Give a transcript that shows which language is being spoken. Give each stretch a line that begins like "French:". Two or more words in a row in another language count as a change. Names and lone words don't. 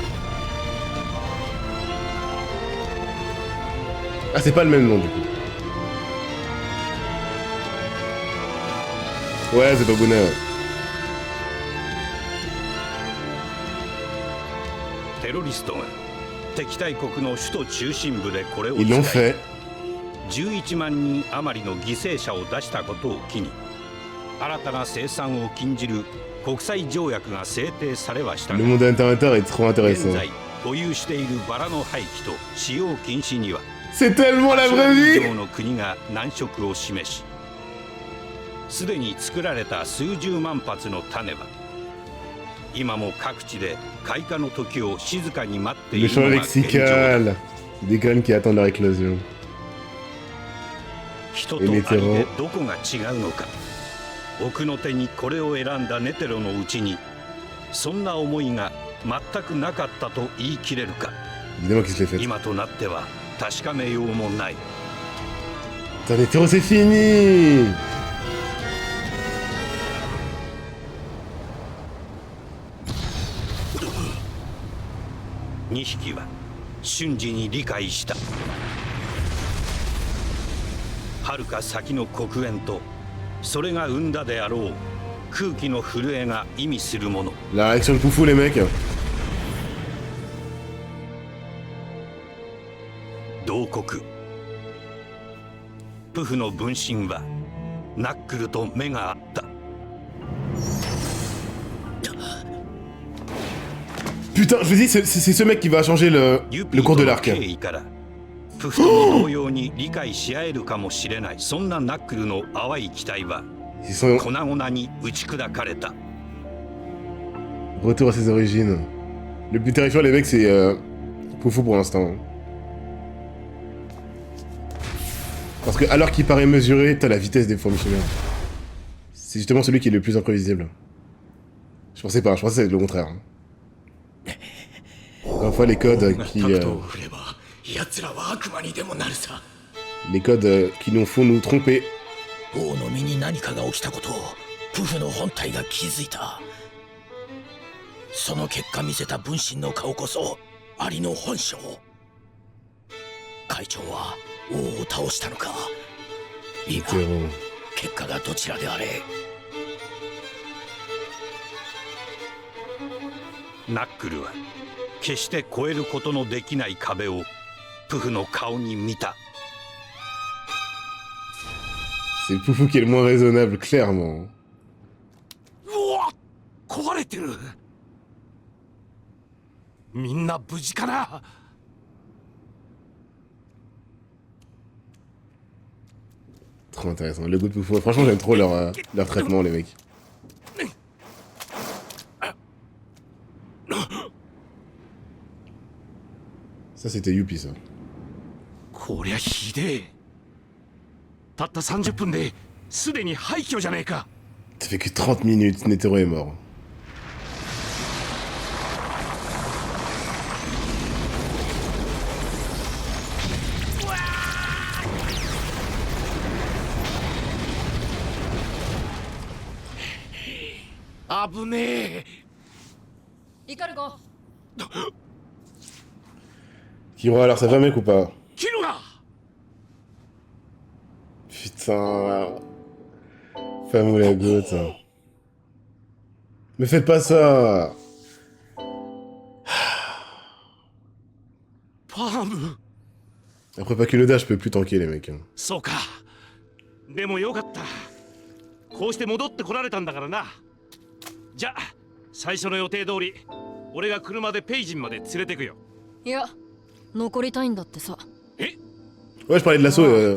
French: Ah, c'est pas le même nom du coup. Ouais, c'est pas bonheur. Ils l'ont fait.
Japanese: 11 万人余りの犠牲者を出したことを機に、新たな生産を禁じる国際条約が制定されはしたが、
French: Le monde internet est trop intéressant.
Japanese: 現在保有しているバラの廃棄と使用禁止には、
French: C'est tellement la vraie vie.
Japanese: 以上の国が難色を示し、すでに作られた数十万発の種は、今も各地で開花の時を静かに待ってい
French: Le
Japanese: る
French: champ
Japanese: のが現状だ。
French: lexical. Des graines qui attendent leur éclosion.
Japanese: 人とアリでどこが違うのか。奥の手にこれを選んだネテロのうちに、そんな思いが全くなかったと言い切れるか。
French: Évidemment qu'il se l'est fait.
Japanese: 今となっては確かめようもない。
French: Putain, Netero, c'est fini.
Japanese: 2 匹は瞬時に理解した。遥か先の黒煙と、それが生んだであろう空気の震えが意味するもの。
French: La réaction de Poufou, les mecs.
Japanese: 同国プフの分身はナックルと目があった。
French: Putain, je vous dis, c'est ce mec qui va changer le cours de l'arc.
Japanese: プフとも同様に理解し合えるかもしれない。そんなナックルの淡い期待は
French: Ils sont
Japanese: 粉々に打ち砕かれた。
French: retour à ses origines. Le plus terrifiant, les mecs, c'est Poufou pour l'instant. Parce que alors qu'il paraît mesuré, t'as la vitesse des fourmissures. C'est justement celui qui est le plus imprévisible. Je pensais pas, je pensais que c'était le contraire. Encore une fois, les codes qui... les codes qui nous font nous tromper.
Japanese: 王の身に何かが起きたことをプフの本体が気づいた。その結果見せた分身の顔こそアリの本性。会長は王を倒したのか。いや、結果がどちらであれ。ナックルは決して越えることのできない壁をプフの顔に見た。
French: C'est Poufou qui est le moins raisonnable, clairement.
Japanese: うわっ、壊れてる。みんな無事かな。
French: Trop intéressant. Le goût de Poufou. Franchement, j'aime trop leur traitement, les mecs. Ça, c'était Youpi, ça.
Japanese: こりゃひでえ。たった30分ですでに廃墟じゃねえか。
French: Ça fait que 30 minutes, Netero est mort.
Japanese: 危ねえ。イカルゴ。
French: Kiro, alors ça va, mec, ou pas?
Japanese: キルが。
French: Putain. Femme ou la goutte. Me faites pas ça.
Japanese: パーム。
French: Après, pas que le dash, je peux plus tanker, les mecs.
Japanese: そうか。でもよかった。こうして戻ってこられたんだからな。じゃあ最初の予定通り俺が車でペイジンまで連れてくよ。いや、残りたいんだってさ。え？
French: Ouais, je parlais de l'assaut.